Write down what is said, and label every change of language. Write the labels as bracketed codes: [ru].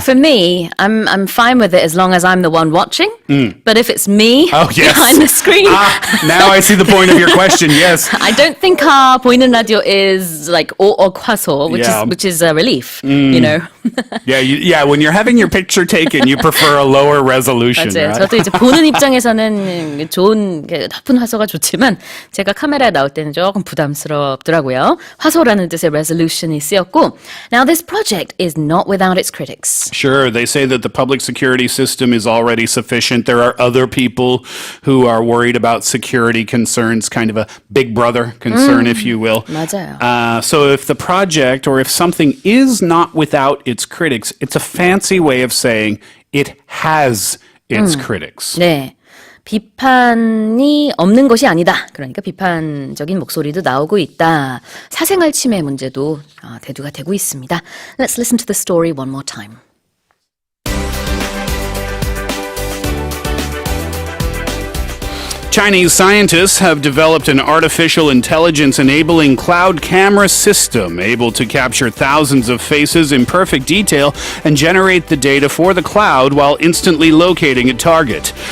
[en] For me, I'm fine with it as long as I'm the one watching. But if it's me behind the screen. Now I see the point of your question. Yes. I don't think our [ko] 보이는 라디오 [en] is like [ko] 5억 화소, [en] which is a relief, Yeah, when you're having your picture taken, you prefer a lower resolution, [ko] 맞아요. [en] right? [ko] 저도 이제 보는 입장에서는 좋은 높은 화소가 좋지만 제가 카메라에 나올 때는 조금 부담스럽더라고요. 화소라는 뜻의 resolution이 쓰였고 [en] Now this project is not without its critics. Sure, they say that the public security system is already sufficient. There are other people who are worried about security concerns, kind of a big brother concern, if you will. [ko] 맞아요. [en] So if the project or if something is not without its critics, it's a fancy way of saying it has its critics. [ko] 네. 비판이 없는 것이 아니다. 그러니까 비판적인 목소리도 나오고 있다. 사생활 침해 문제도 대두가 되고 있습니다. [en] Let's listen to the story one more time. Chinese scientists have developed an artificial intelligence-enabling cloud camera system able to capture thousands of faces in perfect detail and generate the data for the cloud while instantly locating a target.